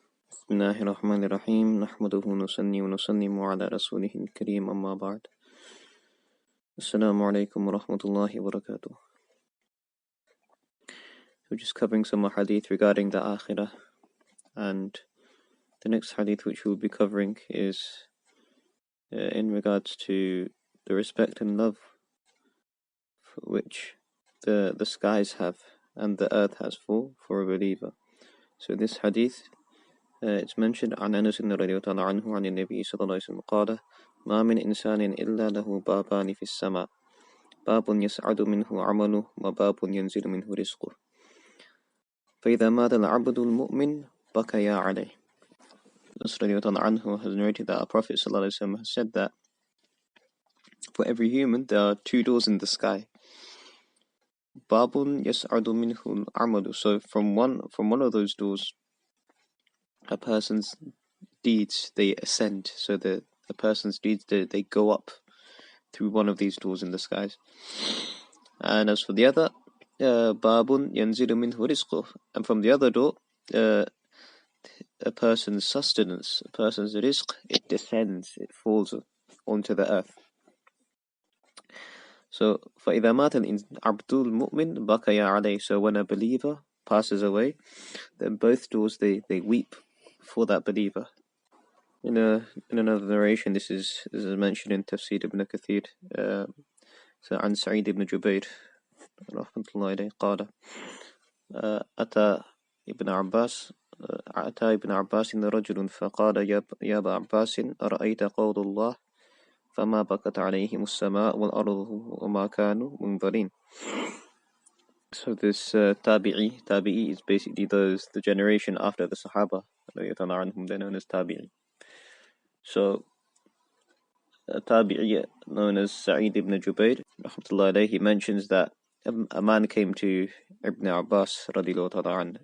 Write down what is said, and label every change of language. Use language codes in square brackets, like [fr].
[ar] بسم الله الرحمن الرحيم نحمده ونصلي ونسلم على رسوله الكريم أما بعد السلام عليكم ورحمة الله وبركاته. [en] We're just covering some hadith regarding the akhirah, and the next hadith which we'll be covering is in regards to the respect and love which the skies have and the earth has for a believer. So this hadith, it's mentioned [ar] عن أنس رضي الله عنه عن النبي صلى الله عليه وسلم قال ما من إنسان إلا له بابان في السماء باب يسعد منه عمله وباب ينزل منه رزقه فإذا مات العبد المؤمن بكيا عليه. [en] Anas radiallahu anhu has narrated that our Prophet sallallahu alaihi wasallam has said that for every human there are two doors in the sky. [ar] Babun yas'adu minhu al-amalu. [en] So from one of those doors, a person's deeds they ascend. So the person's deeds they go up through one of these doors in the skies. And as for the other, [ar] babun yanzilu minhu rizquh. [en] And from the other door, a person's sustenance, a person's rizq, it descends, it falls onto the earth. [ar] So, فَإِذَا مَاتَ الْعَبْدُ الْمُؤْمِنُ بَكَيَا عَلَيْهِ. [en] So when a believer passes away, then both doors they weep for that believer. In another narration, this is mentioned in Tafsir ibn Kathir. [ar] So عن سعيد بن جبير رحمة الله عليه قال أتى ابن عباس رجل فقال يا أبا عباس أرأيت قول الله فما بكت عليهم السماء والأرض وما كانوا منظرين. [en] So this tabi'i is basically the generation after the Sahaba, they're known as tabi'i. So a tabi'i known as Sa'id ibn Jubayr rahmatullahi alayhi, he mentions that a man came to Ibn Abbas radiallahu anhu.